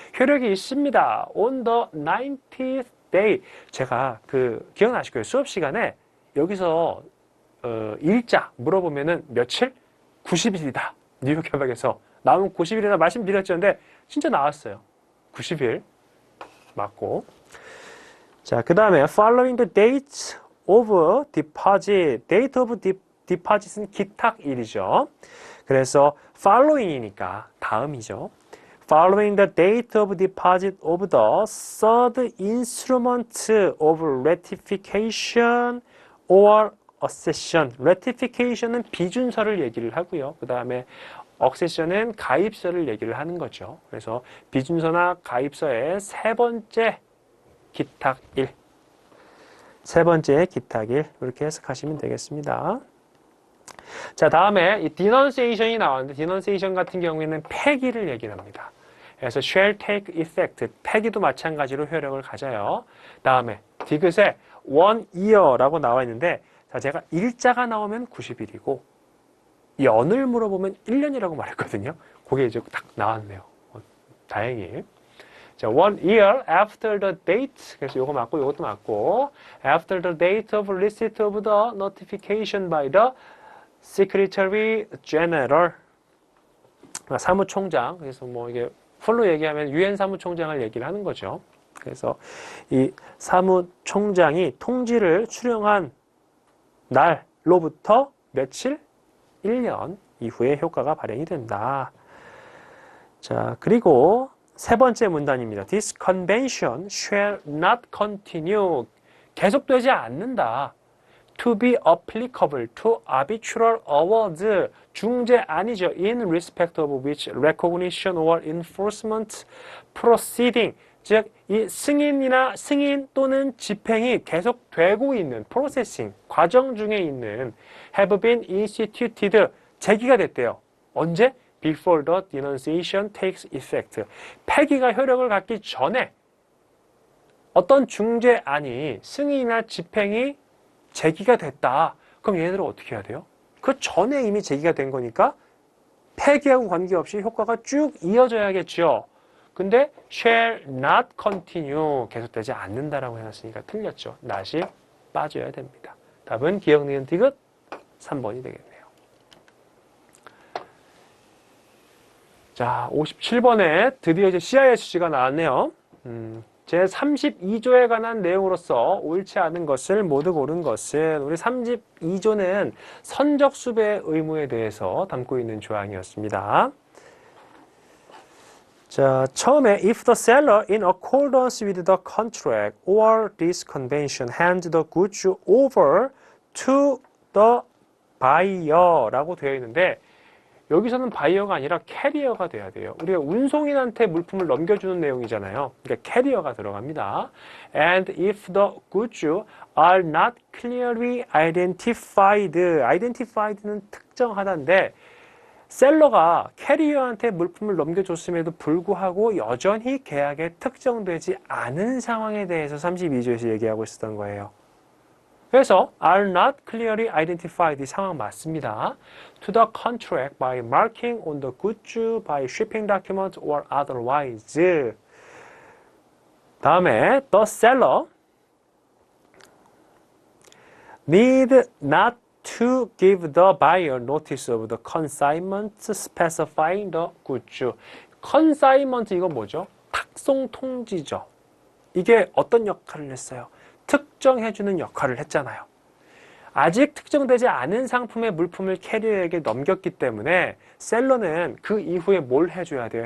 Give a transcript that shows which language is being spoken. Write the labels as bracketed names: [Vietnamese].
[Korean] 효력이 있습니다. [English] On the 90th day. [Korean] 제가 기억나실 거예요. 수업 시간에 여기서 일자 물어보면은 며칠? 90일이다. 뉴욕 협약에서 나오면 90일이라 말씀드렸는데 진짜 나왔어요. 90일 맞고. 자, 그 다음에 [English] following the date of deposit. [Korean] date of deposit은 기탁일이죠. 그래서 following이니까 다음이죠. [English] Following the date of deposit of the third instrument of ratification or accession. [Korean] ratification은 비준서를 얘기를 하고요. 그 다음에 accession은 가입서를 얘기를 하는 거죠. 그래서 비준서나 가입서의 세 번째 기탁일. 세 번째 기탁일. 이렇게 해석하시면 되겠습니다. 자, 다음에 이 denunciation이 나왔는데 denunciation 같은 경우에는 폐기를 얘기를 합니다. [English] 그래서 shall take effect. [Korean] 폐기도 마찬가지로 효력을 가져요. 다음에 디귿에 1 year라고 나와 있는데 자, 제가 일자가 나오면 90일이고 연을 물어보면 1년이라고 말했거든요. 그게 이제 딱 나왔네요. 다행히. 자, [English] 1 year after the date. [Korean] 그래서 요거 맞고 요것도 맞고 [English] after the date of receipt of the notification by the Secretary General. [Korean] 사무총장. 그래서 뭐 이게 풀로 얘기하면 유엔 사무총장을 얘기를 하는 거죠. 그래서 이 사무총장이 통지를 수령한 날로부터 며칠? 1년 이후에 효과가 발행이 된다. 자, 그리고 세 번째 문단입니다. [English] This convention shall not continue. [Korean] 계속되지 않는다. [English] To be applicable to arbitral awards. [Korean] 중재 아니죠. [English] In respect of which recognition or enforcement proceeding. [Korean] 즉, 이 승인 또는 집행이 계속되고 있는 processing, 과정 중에 있는 [English] have been instituted, [Korean] 제기가 됐대요. 언제? [English] Before the denunciation takes effect. [Korean] 폐기가 효력을 갖기 전에 어떤 중재안이 승인이나 집행이 제기가 됐다. 그럼 얘네들은 어떻게 해야 돼요? 그 전에 이미 제기가 된 거니까 폐기하고 관계없이 효과가 쭉 이어져야겠죠. 근데 shall not continue 계속되지 않는다라고 해놨으니까 틀렸죠. not이 빠져야 됩니다. 답은 기억, 니은, 디귿 3번이 되겠네요. 자, 57번에 드디어 이제 CISG가 나왔네요. 제 32조에 관한 내용으로서 옳지 않은 것을 모두 고른 것은 우리 32조는 선적수배 의무에 대해서 담고 있는 조항이었습니다. 자, 처음에 [English] if the seller in accordance with the contract or this convention hands the goods over to the buyer [Korean] 라고 되어 있는데 여기서는 바이어가 아니라 캐리어가 돼야 돼요. 우리가 운송인한테 물품을 넘겨주는 내용이잖아요. 그러니까 캐리어가 들어갑니다. [English] And if the goods are not clearly identified. [Korean] identified는 특정하다인데 셀러가 캐리어한테 물품을 넘겨줬음에도 불구하고 여전히 계약에 특정되지 않은 상황에 대해서 32조에서 얘기하고 있었던 거예요. 그래서 [English] are not clearly identified [Korean] 이 상황 맞습니다. [English] To the contract by marking on the goods by shipping document or otherwise. [Korean] 다음에 [English] the seller need not to give the buyer notice of the consignment specifying the goods. [Korean] consignment 이건 뭐죠? 탁송 통지죠. 이게 어떤 역할을 했어요? 특정해주는 역할을 했잖아요. 아직 특정되지 않은 상품의 물품을 캐리어에게 넘겼기 때문에 셀러는 그 이후에 뭘 해줘야 돼요?